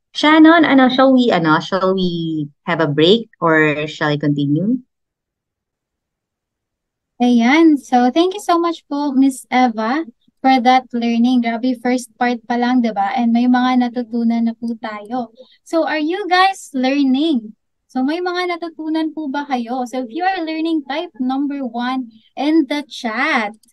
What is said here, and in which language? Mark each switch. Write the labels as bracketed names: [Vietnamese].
[English] Shannon, shall we have a break or shall I continue? [Filipino] Ayan. [English] So, thank you so much po, Miss Eva, for that learning. [Filipino] Grabe, [English] first part [Filipino] pa lang, diba? And may mga natutunan na po tayo. [English] So, are you guys learning? [Filipino] So, may mga natutunan po ba kayo? [English] So, if you are learning, type number 1 in the chat.